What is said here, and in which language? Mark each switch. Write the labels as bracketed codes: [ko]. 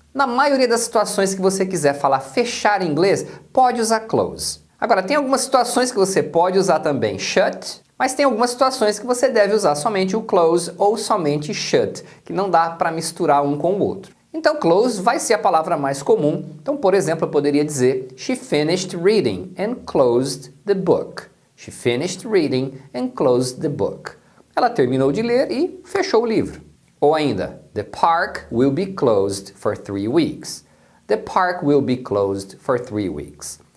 [pt] Na maioria das situações que você quiser falar fechar em inglês, pode usar close. Agora, tem algumas situações que você pode usar também shut, mas tem algumas situações que você deve usar somente o close ou somente shut, que não dá para misturar um com o outro. Então, close vai ser a palavra mais comum. Então, por exemplo, eu poderia dizer [en] She finished reading and closed the book. She finished reading and closed the book. [pt] Ela terminou de ler e fechou o livro. Ou ainda, [en] The park will be closed for 3 weeks. The park will be closed for 3 weeks.